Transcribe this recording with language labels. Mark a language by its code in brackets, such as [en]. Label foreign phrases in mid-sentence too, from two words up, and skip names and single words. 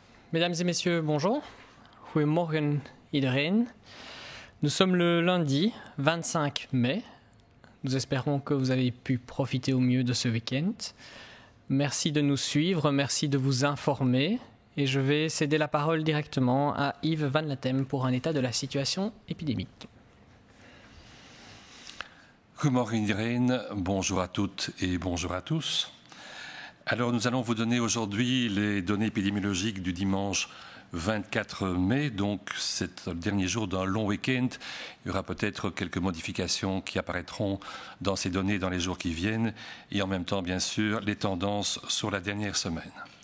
[fr] Mesdames et messieurs, bonjour. [nl] Goedemorgen iedereen. [fr] Nous sommes le lundi 25 mai. Nous espérons que vous avez pu profiter au mieux de ce week-end. Merci de nous suivre, merci de vous informer. Et je vais céder la parole directement à Yves Van Latem pour un état de la situation épidémique. [nl] Goedemorgen iedereen, [fr] bonjour à toutes et bonjour à tous. Alors nous allons vous donner aujourd'hui les données épidémiologiques du dimanche 24 mai, donc c'est le dernier jour d'un long week-end. Il y aura peut-être quelques modifications qui apparaîtront dans ces données dans les jours qui viennent et en même temps bien sûr les tendances sur la dernière semaine.